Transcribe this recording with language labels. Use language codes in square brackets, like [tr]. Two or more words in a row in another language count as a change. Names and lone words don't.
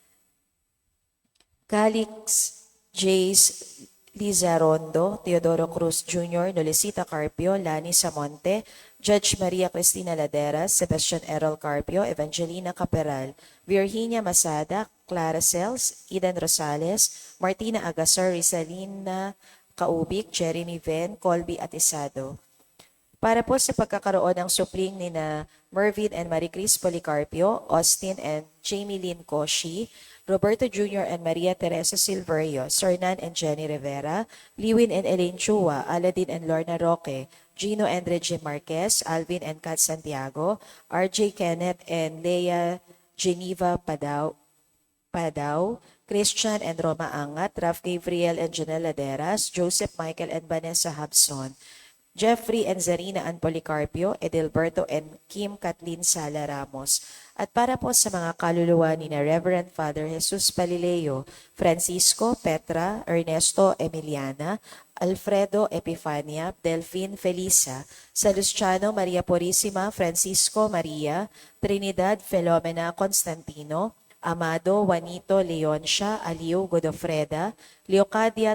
[tl] Calix Jace Lizarondo, Teodoro Cruz Jr., Nolecita Carpio, Lani Samonte, Judge Maria Cristina Laderas, Sebastian Errol Carpio, Evangelina Caperal, Virginia Masada, Clara Cels, Eden Rosales, Martina Agasar, Rizalina Kaubik, Jeremy Ven, Colby Atisado. Para po sa pagkakaroon ng supling ni na Mervin and Maricris Policarpio, Austin and Jamie Lynn Koshi, Roberto Jr. and Maria Teresa Silverio, Sernan and Jenny Rivera, Liwin and Elaine Chua, Aladin and Lorna Roque, Gino and Reggie Marquez, Alvin and Kat Santiago, RJ Kenneth and Leia Geneva Padao, Christian and Roma Angat, Raf Gabriel and Janelle Laderas, Joseph Michael and Vanessa Habson, Jeffrey and Zarina and Policarpio, Edelberto and Kim Kathleen Sala Ramos. At para po sa mga kaluluwa ni na Reverend Father Jesus Palileo, Francisco, Petra, Ernesto Emiliana, Alfredo Epifania, Delphine Felisa, Salustiano Maria Purisima, Francisco Maria, Trinidad Filomena Constantino, Amado Juanito Leoncia, Aliu Godofreda, Leocadia